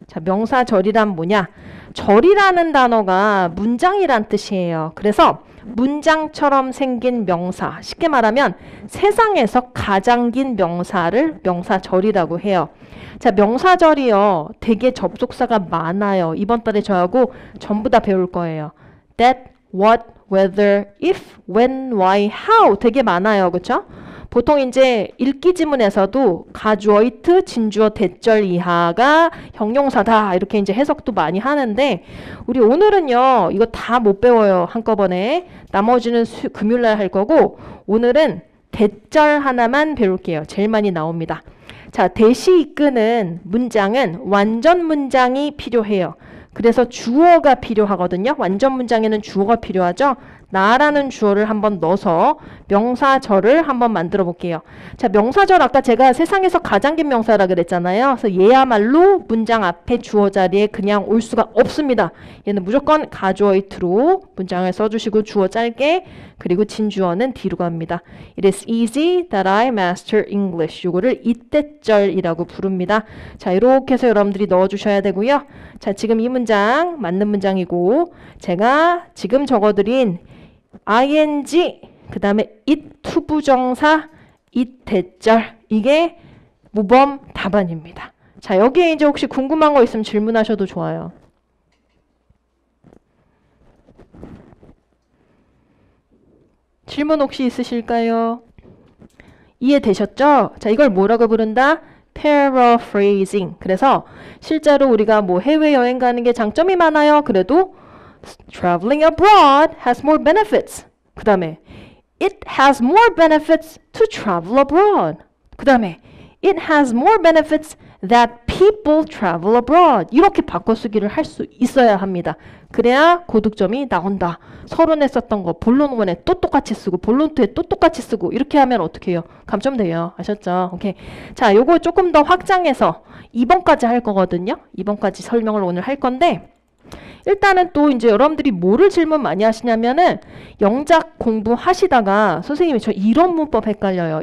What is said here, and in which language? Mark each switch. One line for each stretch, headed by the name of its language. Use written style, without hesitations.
Korean: 자, 명사절이란 뭐냐? 절이라는 단어가 문장이란 뜻이에요. 그래서 문장처럼 생긴 명사, 쉽게 말하면 세상에서 가장 긴 명사를 명사절이라고 해요. 자, 명사절이요. 되게 접속사가 많아요. 이번 달에 저하고 전부 다 배울 거예요.
English: That, what, whether, if, when, why, how
Korean: 되게 많아요. 그렇죠? 보통 이제 읽기 지문에서도 가주어 it, 진주어 대절 이하가 형용사다 이렇게 이제 해석도 많이 하는데 우리 오늘은요 이거 다 못 배워요 한꺼번에. 나머지는 금요일날 할 거고 오늘은 대절 하나만 배울게요. 제일 많이 나옵니다. 자, 대시 이끄는 문장은 완전 문장이 필요해요. 그래서 주어가 필요하거든요. 완전 문장에는 주어가 필요하죠. 나라는 주어를 한번 넣어서 명사절을 한번 만들어 볼게요. 자, 명사절 아까 제가 세상에서 가장 긴 명사라 그랬잖아요. 그래서 얘야말로 문장 앞에 주어 자리에 그냥 올 수가 없습니다. 얘는 무조건 가주어이트로 문장을 써주시고 주어 짧게 그리고 진주어는 뒤로 갑니다.
English: It is easy that I master English.
Korean: 요거를 이때절이라고 부릅니다. 자, 이렇게 해서 여러분들이 넣어주셔야 되고요. 자, 지금 이 문장 맞는 문장이고 제가 지금 적어드린 ing 그 다음에 it 투부정사 이때절 이게 모범 답안입니다. 자, 여기에 이제 혹시 궁금한 거 있으면 질문하셔도 좋아요. 질문 혹시 있으실까요? 이해되셨죠? 자, 이걸 뭐라고 부른다? paraphrasing. 그래서 실제로 우리가 뭐 해외여행 가는 게 장점이 많아요. 그래도
English: traveling abroad has more benefits.
Korean: 그 다음에
English: it has more benefits to travel abroad.
Korean: 그 다음에
English: it has more benefits that people travel abroad.
Korean: 이렇게 바꿔쓰기를 할 수 있어야 합니다. 그래야 고득점이 나온다. 서론에 썼던 거 본론 1에 또 똑같이 쓰고 본론 2에 또 똑같이 쓰고 이렇게 하면 어떻게 해요? 감점돼요. 아셨죠? 오케이. 자, 요거 조금 더 확장해서 2번까지 할 거거든요. 2번까지 설명을 오늘 할 건데 일단은 또 이제 여러분들이 뭐를 질문 많이 하시냐면은 영작 공부하시다가 선생님이 저 이런 문법 헷갈려요.